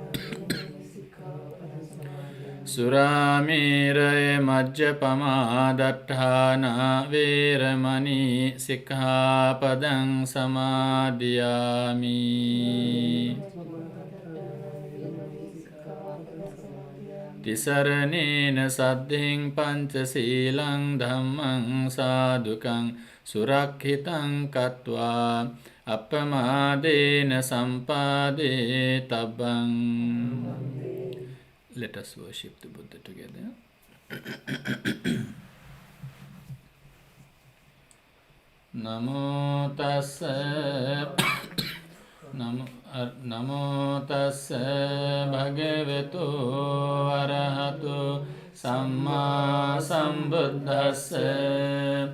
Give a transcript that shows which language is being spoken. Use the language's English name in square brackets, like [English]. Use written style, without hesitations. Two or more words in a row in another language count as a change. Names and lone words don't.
[Pali] Suramēraya majjapamā daṭṭhāna veramani sikkhapadang samadhiyami. තිසරණේන සද්ධින් පංචසීලං ධම්මං සාදුකං සුරක්ඛිතං කତ୍වා අප්පමාදේන සම්පාදේ තබ්බං. [English] Let us worship the Buddha together. [Pali] Namo tassa Namo tassa bhagavato arahato samma sambuddhassa.